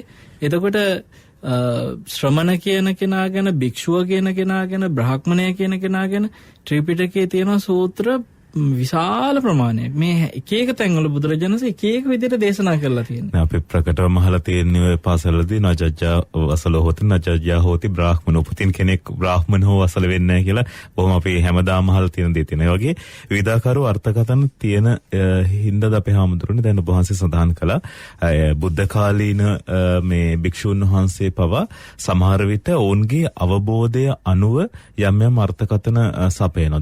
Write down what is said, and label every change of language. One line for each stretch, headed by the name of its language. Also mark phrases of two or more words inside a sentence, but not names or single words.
Sinhala: එතකොට ශ්‍රමණ කියන කෙනා ගැන, භික්ෂුව කියන කෙනා ගැන, බ්‍රාහ්මණය කියන කෙනා ගැන ත්‍රිපිටකයේ තියෙන සූත්‍ර විශාල ප්‍රමාණයක්. මේ එක එක තැන්වල බුදුරජාණන් එක එක විදිහට දේශනා කරලා තියෙනවා. අපි ප්‍රකටවම අහලා තියෙන්නේ ඔය පාසලදී
Pali: නජජ්ජා වසල හොති නජජ්ජා හොති බ්‍රාහ්මණ
Sinhala: උපතින් කෙනෙක් බ්‍රාහ්මණ හෝ වසල වෙන්නේ නැහැ කියලා බොහොම අපි හැමදාම අහලා තියෙන දේ තියෙනවා. ඒ වගේ විවිධාකාරව අර්ථකථන තියෙන හින්දාද අපේ හාමුදුරනේ දැන් ඔබ වහන්සේ සඳහන් කළා බුද්ධ කාලීන මේ භික්ෂුන් වහන්සේ පවා සමහර විට ඔවුන්ගේ අවබෝධය අනුව යම් අර්ථකථන සපයනවා.